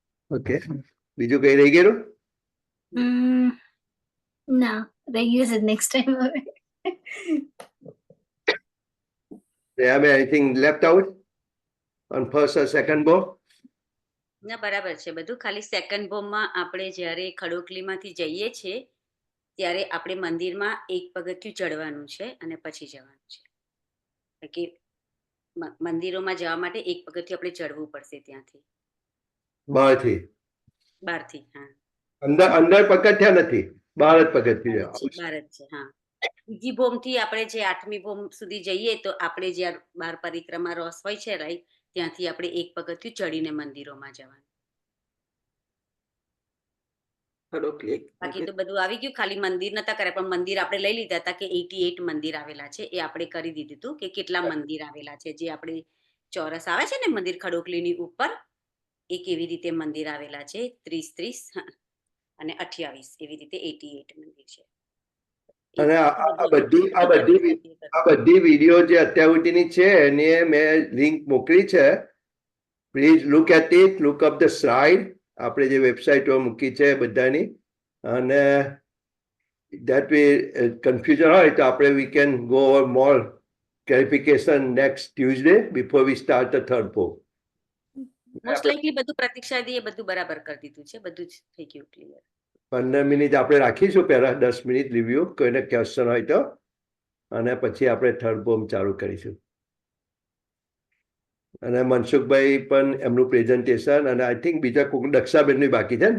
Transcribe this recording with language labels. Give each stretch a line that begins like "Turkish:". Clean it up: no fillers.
Gujarati: Okay, બીજું કઈ રહી ગયેલું? ના, રહી ગયું છે નેક્સ્ટ ટાઈમ હવે.
English: Have anything left out on first or second bow?
Gujarati: ના બરાબર છે બધું. ખાલી સેકન્ડ બોમ્બમાં આપણે જ્યારે ખડોકલીમાંથી જઈએ છીએ ત્યારે આપણે મંદિરમાં એક પગથિયું ચડવાનું છે અને પછી જવાનું છે. કે મંદિરોમાં જવા માટે એક પગથિયું આપણે ચડવું પડશે ત્યાંથી બહારથી. બહારથી. હા, અંદર પગથિયા નથી, બહાર જ પગથિયું છે. બહાર જ છે. હા, બીજી ભોમથી આપણે જે 8મી ભોમ સુધી જઈએ તો આપણે જ્યાં બાર પરિક્રમા રોસ હોય છે રાઈટ, ત્યાંથી આપણે એક પગથિયું ચડીને મંદિરોમાં જવાનું. બાકી તો બધું આવી ગયું. ખાલી મંદિર નતા કર્યા, પણ મંદિર આપણે લઈ લીધા હતા કે 88 મંદિર આવેલા છે એ આપણે કરી દીધું હતું કે કેટલા મંદિર આવેલા છે. જે આપણે ચોરસ આવે છે ને મંદિર ખડોકલીની ઉપર, એ કેવી રીતે મંદિર આવેલા છે 30 અને 28 એવી રીતે 88 મંદિર છે. અને આ બધી વિડીયો જે અત્યાર સુધીની છે એની મેં લિંક મોકલી છે.
English: Please look at it, look up the slide.
Gujarati: આપણે જે વેબસાઇટો મૂકી છે બધાની, અને
English: that way confusion
Gujarati: હોય તો આપણે
English: we can go over more clarification next Tuesday before we start the third book.
Gujarati: Most likely બધું પ્રતીક્ષાદી એ બધું બરાબર કરી દીધું છે, બધું જ થઈ ગયું ક્લિયર. 15 મિનિટ આપણે રાખીશું, પહેલા 10 મિનિટ રિવ્યુ, કોઈને ક્વેશ્ચન હોય તો, અને પછી આપણે થર્ડ બોમ્બ ચાલુ કરીશું. અને મનસુખભાઈ પણ એમનું પ્રેઝન્ટેશન, અને આઈ થિંક બીજા કોઈક દક્ષાબેનની બાકી છે.